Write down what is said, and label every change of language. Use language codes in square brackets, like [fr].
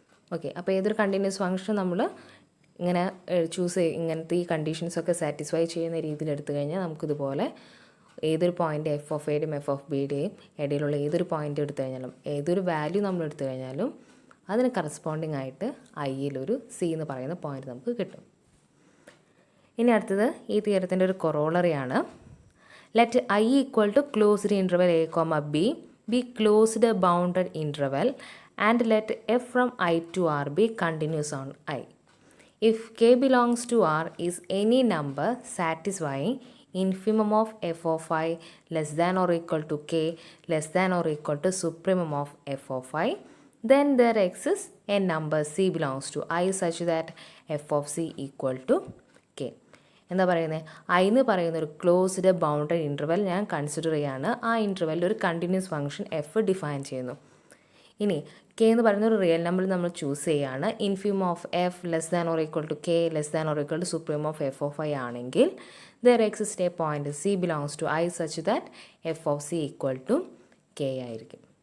[ml] Okay, അപ്പോൾ ഏതൊരു continuous function നമ്മൾ ഇങ്ങനെ ഇങ്ങനത്തെ ഈ കണ്ടീഷൻസൊക്കെ സാറ്റിസ്ഫൈ ചെയ്യുന്ന രീതിയിൽ എടുത്തു കഴിഞ്ഞാൽ നമുക്കിതുപോലെ ഏതൊരു പോയിൻ്റ് എഫ് ഓഫ് എയുടെയും എഫ് ഓഫ് ബിയുടെയും ഇടയിലുള്ള ഏതൊരു പോയിൻ്റ് എടുത്തു കഴിഞ്ഞാലും ഏതൊരു വാല്യൂ നമ്മൾ എടുത്തു കഴിഞ്ഞാലും അതിന് കറസ്പോണ്ടിങ് ആയിട്ട് ഐയിലൊരു സി എന്ന് പറയുന്ന പോയിൻ്റ് നമുക്ക് കിട്ടും. ഇനി അടുത്തത് ഈ തിയറത്തിൻ്റെ ഒരു കൊറോളറിയാണ്. [en] Let I equal to closed interval a comma b be closed bounded interval and let f from I to R be continuous on I. If k belongs to R is any number satisfying infimum of f of I less than or equal to k less than or equal to supremum of f of I, then there exists a number c belongs to I such that f of c equal to k. [ml] എന്താ പറയുന്നത്, I എന്ന് പറയുന്ന ഒരു closed bounded interval ഞാൻ consider ചെയ്യാണ്. ആ ഇൻ്റർവെല്ലിൽ ഒരു continuous function F define ചെയ്യുന്നു. ഇനി കെ എന്ന് പറയുന്ന ഒരു റിയൽ നമ്പർ നമ്മൾ ചൂസ് ചെയ്യുകയാണ്. [en] Infimum of f less than or equal to k less than or equal to supremum of f of I ആണെങ്കിൽ there exist a point c belongs to I such that f of c equal to k ആയിരിക്കും.